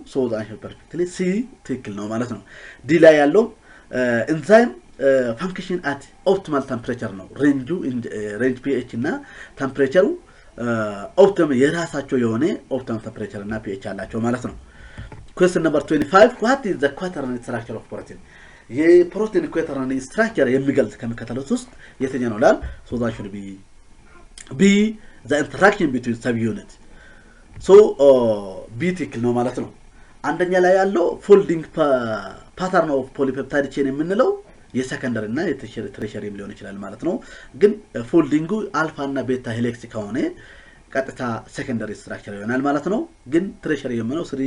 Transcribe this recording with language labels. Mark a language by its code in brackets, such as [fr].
[en] So the answer perfectly C [am] ትክክል ነው ማለት ነው። D ላይ ያለው [en] enzyme function at optimal temperature [am] ነው። range pH እና temperature optimum የራሳቸው የሆነ optimum temperature እና pH አላቸው ማለት ነው። [en] Question number 25. What is the quaternary structure of protein? [am] የፕሮቲን quaternary structure የሚገልጽ ከመከተሉት ውስጥ የትኛው ነው ላል? [en] So that should be B, the interaction between subunit. So B [am] ትክክል ነው ማለት ነው። አንደኛ ላይ ያለው [en] folding pattern of polypeptide chain [am] የምንለው የሰከንደሪ እና የትሬሸሪ ሊሆን ይችላል ማለት ነው። ግን ፎልዲንጉ አልፋ እና ቤታ ሄሊክስ ከሆነ ቀጥታ ሰከንደሪ ስትራክቸር ይሆናል ማለት ነው። ግን ትሬሸሪ የምንለው